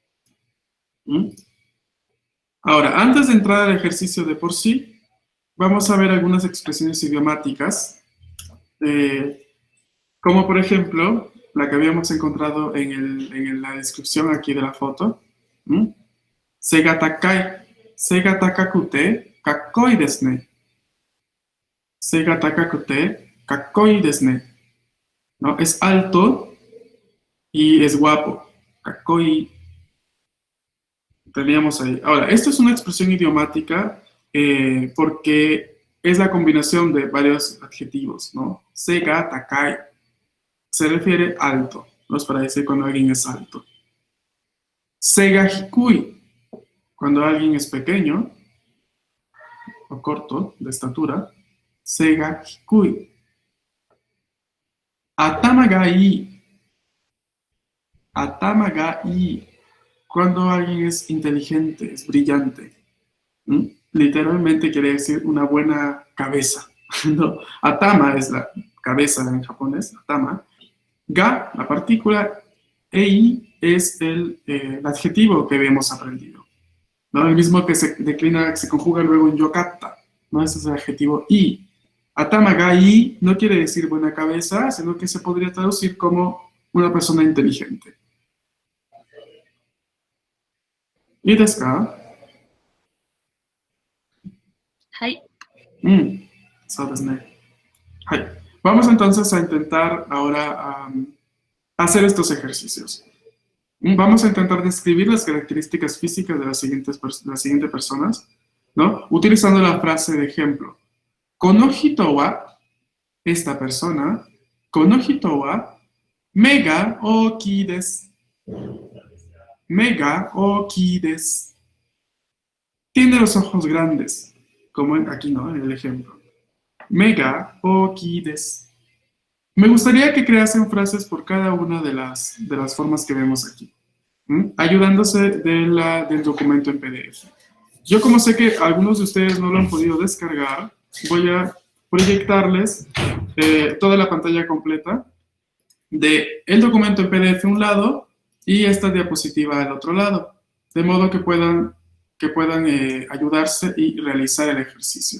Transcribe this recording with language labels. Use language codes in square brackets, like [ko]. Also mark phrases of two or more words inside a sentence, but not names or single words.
[es] Ahora, antes de entrar al ejercicio de por sí, vamos a ver algunas expresiones idiomáticas, como por ejemplo, la que habíamos encontrado en la descripción aquí de la foto. [ja] 背が高い. 背が高くてかっこいいですね。背が高くてかっこいいですね. [es] ¿No? Es alto y es guapo. Kakkoi. Teníamos ahí. Ahora, esto es una expresión idiomática porque es la combinación de varios adjetivos, ¿no? [ja] 背が高い [es] se refiere alto, ¿no? Es para decir cuando alguien es alto. [ja] 背が低い, [es] cuando alguien es pequeño o corto de estatura. [ja] 背が低い。頭がいい. 頭がいい. [es] Cuando alguien es inteligente, es brillante. ¿Mm? Literalmente quiere decir una buena cabeza, ¿no? Atama es la cabeza en japonés, atama. Ga, la partícula, ei es el adjetivo que habíamos aprendido, ¿no? El mismo que se declina, se conjuga luego en yokatta, ¿no? Ese es el adjetivo i. [ja] 頭がいい [es] no quiere decir buena cabeza, sino que se podría traducir como una persona inteligente. [ja] ¿いいですか? はい。そうですね。はい. [es] Vamos entonces a intentar ahora hacer estos ejercicios. Vamos a intentar describir las características físicas de las siguientes personas, ¿no? Utilizando la frase de ejemplo. [ja] この人は, [es] esta persona, [ja] この人は、目が大きいです. 目が大きいです. [es] Tiene los ojos grandes, como aquí, ¿no? En el ejemplo. [ja] 目が大きいです. [es] Me gustaría que creasen frases por cada una de las formas que vemos aquí, ayudándose del documento en PDF. Yo, como sé que algunos de ustedes no lo han podido descargar, voy a proyectarles toda la pantalla completa del documento en PDF a un lado y esta diapositiva al otro lado, de modo que puedan ayudarse y realizar el ejercicio.